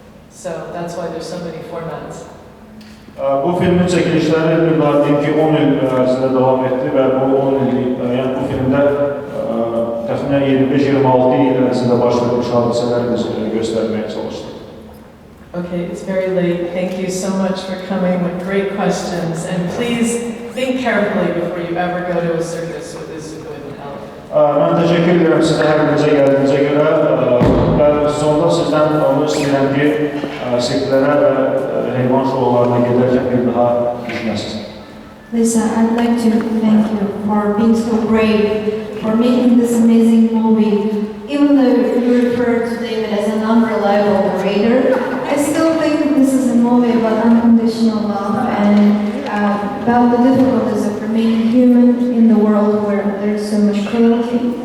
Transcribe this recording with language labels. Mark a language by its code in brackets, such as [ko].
[en] So that's why there's so many formats. [az] Bu filmin çəkilişləri bir daha deyim ki 10 il ərzində davam etdi və bu 10 illik, yəni bu filmdə təxminən 25-26 il ərzində baş vermiş hadisələri biz göstərməyə çalışdıq. [en] Okay, it's very late. Thank you so much for coming with great questions, and please think carefully before you ever go to a circus with an elephant. [az] Mən təşəkkür edirəm sizə hər birinizə gəldiyinizə görə və sonda sizdən onu istəyirəm ki, sirklərə və heyvan şoularına gedərkən bir daha düşünəsiniz. [en] Lisa, I'd like to thank you for being so brave, for making this amazing movie. Even though you refer to David as an unreliable narrator, I still think this is a movie about unconditional love and about the difficulties of remaining human in the world where there's so much cruelty.